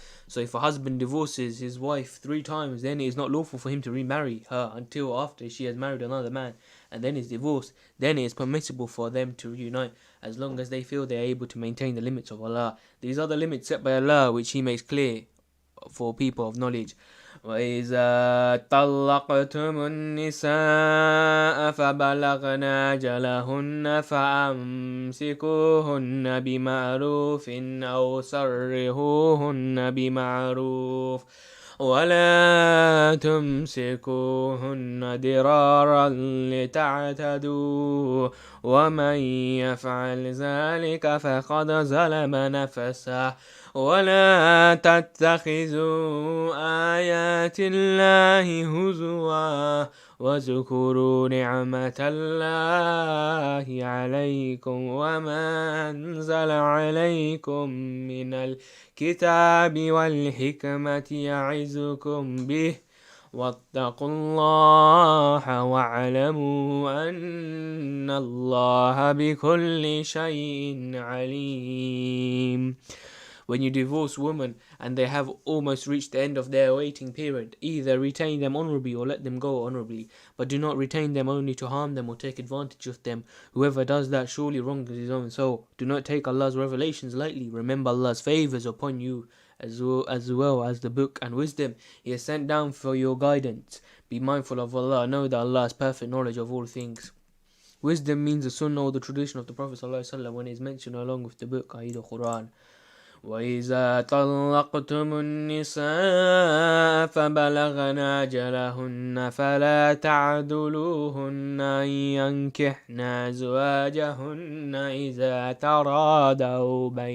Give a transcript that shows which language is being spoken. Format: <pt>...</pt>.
<en>So if a husband divorces his wife 3 times, then it is not lawful for him to remarry her until after she has married another man and then is divorced. Then it is permissible for them to reunite as long as they feel they are able to maintain the limits of Allah. These are the limits set by Allah which He makes clear for people of knowledge.</en> <ar>وإذا طلقتم النساء فبلغن أجلهن فأمسكوهن بمعروف أو سرحوهن بمعروف ولا تمسكوهن ضرارا لتعتدوا ومن يفعل ذلك فقد ظلم نفسه ولا تتخذوا آيات الله هزوا واذكروا نعمة الله عليكم وما أنزل عليكم من الكتاب والحكمة يعظكم به واتقوا الله واعلموا أن الله بكل شيء عليم.</ar> <en>When you divorce women and they have almost reached the end of their waiting period, either retain them honorably or let them go honorably, but do not retain them only to harm them or take advantage of them. Whoever does that surely wrongs his own soul. Do not take Allah's revelations lightly. Remember Allah's favors upon you as well as the book and wisdom He has sent down for your guidance. Be mindful of Allah. Know that Allah has perfect knowledge of all things. Wisdom means the sunnah or the tradition of the Prophet ﷺ when it is mentioned along with the book, i.e. the Quran.</en> <ar>وإذا طلقتم النساء فبلغن أجلهن فلا تعدلوهن أن ينكحن أزواجهن إذا تراضوا</ar>